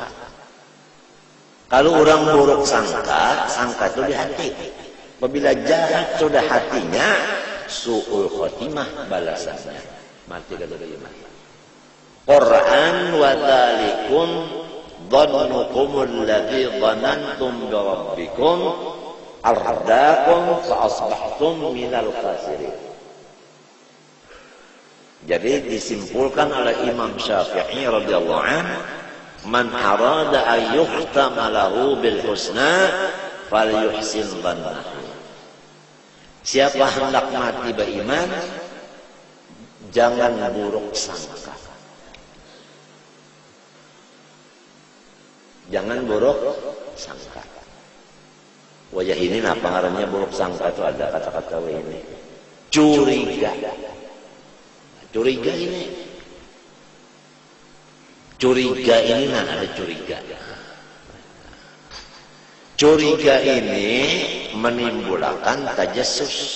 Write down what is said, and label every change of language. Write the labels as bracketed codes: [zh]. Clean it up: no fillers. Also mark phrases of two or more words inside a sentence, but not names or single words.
[ms] Kalau orang buruk sangka, sangka itu di hati. Apabila jahat sudah hatinya, [ar] سوء الخاتمة [ms] balasannya. Mati kata iman. [ar] Quran وذلكم ظنكم الذي ظننتم بربكم أرداكم فأصبحتم من الخاسرين. [ms] Jadi disimpulkan oleh Imam Syafi'i [ar] رضي الله عنه, من أراد أن يختم له بالحسنى فليحسن ظنه. [ms] Siapa hendak mati beriman, jangan buruk sangka. Jangan buruk sangka. Wajah ini apa ngarannya buruk sangka itu ada kata-kata ini. Curiga. Curiga ini. Curiga ini ada curiga. Curiga ini menimbulkan tajassus.